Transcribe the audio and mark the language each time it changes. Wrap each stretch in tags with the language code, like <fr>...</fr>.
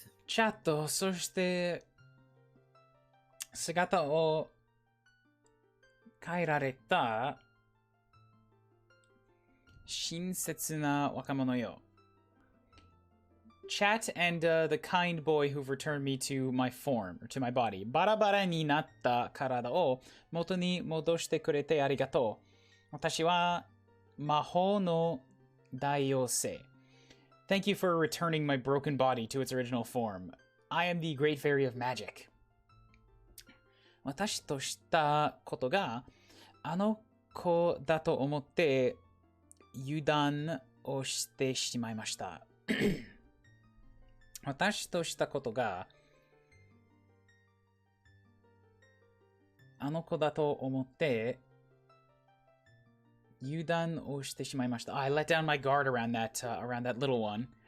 <ja>チャット、そして姿を変えられた親切な若者よ。</ja> <en>Chat and the kind boy who've returned me to my form, or to my body.</en> <ja>バラバラになった体を元に戻してくれてありがとう。私は魔法の大妖精。</ja> <en>Thank you for returning my broken body to its original form. I am the great fairy of magic.</en> <ja>私としたことがあの子だと思って油断をしてしまいました。私としたことが、あの子だと思って、油断をしてしまいました。</ja> <en>I let down my guard around that little one.</en>